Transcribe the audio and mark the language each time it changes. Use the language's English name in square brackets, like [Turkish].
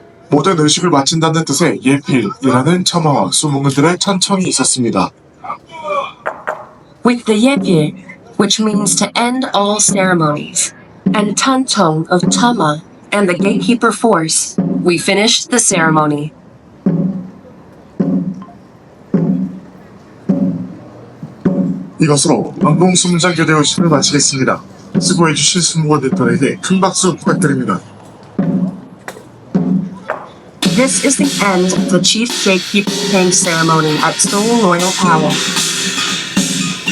[Korean] 모든 의식을 마친다는 뜻의 예필이라는 첨화와 수문들의 찬청이 있었습니다. [English] With the Yepil, which means to end all ceremonies, and Tanchong of Chama and the gatekeeper force, we finished the ceremony. [Korean] 이것으로 완공수문장 교대의식을 마치겠습니다. 수고해주신 수무원들에게 큰 박수 부탁드립니다. [English] This is the end of the Chief Gatekeeper Change ceremony at Seoul Royal Palace.